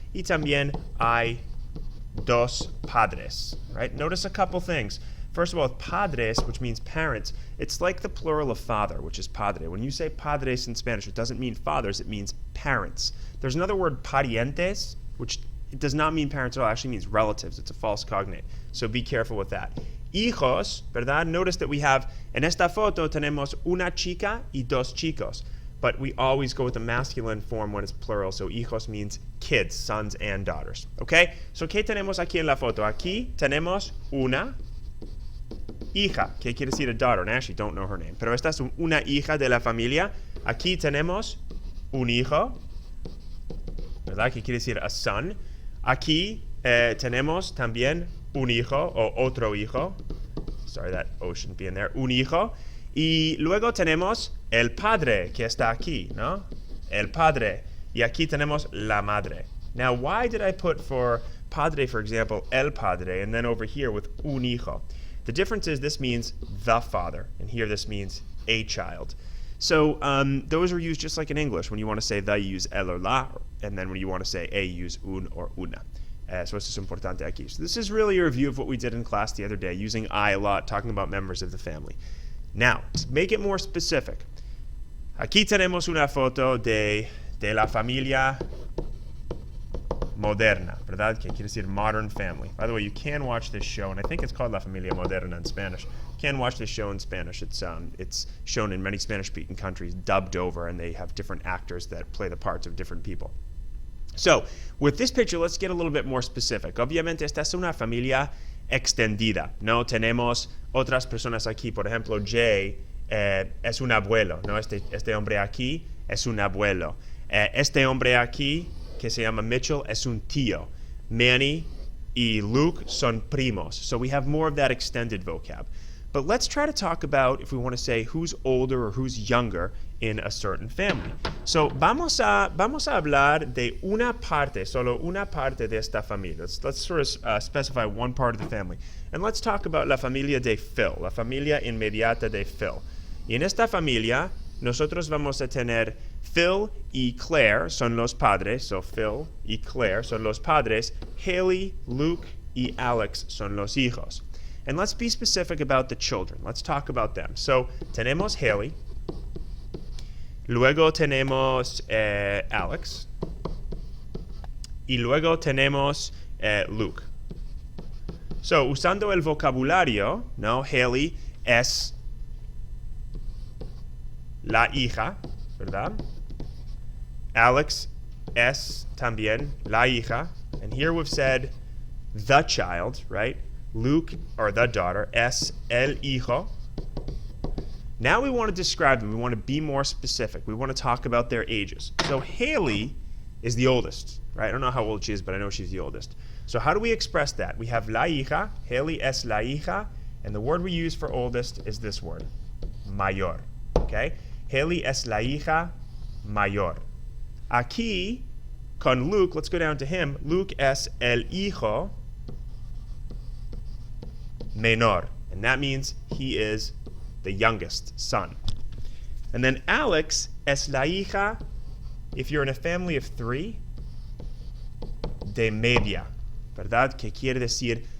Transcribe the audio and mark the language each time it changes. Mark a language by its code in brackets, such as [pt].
[es] Y también hay 2 padres, [en] right? Notice a couple things. First of all, padres, which means parents, it's like the plural of father, which is padre. When you say padres in Spanish, it doesn't mean fathers, it means parents. There's another word, parientes, which it does not mean parents at all, it actually means relatives. It's a false cognate. So be careful with that. [es] Hijos, ¿verdad? [en] Notice that we have, [es] en esta foto tenemos una chica y 2 chicos. [en] But we always go with the masculine form when it's plural. So hijos means kids, sons and daughters. Okay? [es] So ¿qué tenemos aquí en la foto? Aquí tenemos una hija, que quiere decir [en] a daughter, and I actually don't know her name, [es] pero esta es una hija de la familia. Aquí tenemos un hijo, ¿verdad? Que quiere decir [en] a son. [es] Aquí tenemos también un hijo o otro hijo. [en] Sorry, that O shouldn't be in there. [es] Un hijo. Y luego tenemos el padre, que está aquí, ¿no? El padre. Y aquí tenemos la madre. [en] Now, why did I put for padre, for example, el padre, and then over here with un hijo? The difference is this means the father, and here this means a child. So those are used just like in English. When you want to say the, you use el or la, and then when you want to say a, you use un or una. [es] So esto es importante aquí. [en] So this is really a review of what we did in class the other day, using I a lot, talking about members of the family. Now, to make it more specific, [es] aquí tenemos una foto de la familia moderna, ¿verdad? Que quiere decir [en] modern family. By the way, you can watch this show, and I think it's called La Familia Moderna in Spanish. You can watch this show in Spanish. It's shown in many Spanish-speaking countries, dubbed over, and they have different actors that play the parts of different people. So, with this picture, let's get a little bit more specific. [es] Obviamente, esta es una familia extendida, ¿no? Tenemos otras personas aquí. Por ejemplo, Jay es un abuelo, ¿no? Este hombre aquí es un abuelo. Este hombre aquí, que se llama Mitchell, es un tío. Manny y Luke son primos. [en] So we have more of that extended vocab. But let's try to talk about, if we want to say who's older or who's younger in a certain family. [es] So vamos a hablar de una parte, solo una parte de esta familia. [en] Let's sort of specify one part of the family. And let's talk about [es] la familia de Phil, [en] la familia inmediata de Phil. [es] Y en esta familia, nosotros vamos a tener Phil y Claire son los padres, [en] so [es] Phil y Claire son los padres. Haley, Luke y Alex son los hijos. [en] And let's be specific about the children. Let's talk about them. So, [es] tenemos Haley. Luego tenemos Alex. Y luego tenemos Luke. So, usando el vocabulario, ¿no? Haley es la hija, ¿verdad? Alex es también la hija. [en] And here we've said the child, right? Luke, or the daughter, [es] es el hijo. [en] Now we want to describe them. We want to be more specific. We want to talk about their ages. So Haley is the oldest, right? I don't know how old she is, but I know she's the oldest. So how do we express that? We have [es] la hija, Haley es la hija, [en] and the word we use for oldest is this word, mayor, okay? [es] Haley es la hija mayor. Aquí, con Luke, [en] let's go down to him. [es] Luke es el hijo menor, [en] and that means he is the youngest son. And then Alex [es] es la hija, [en] if you're in a family of 3, [es] de media, ¿verdad? Que quiere decir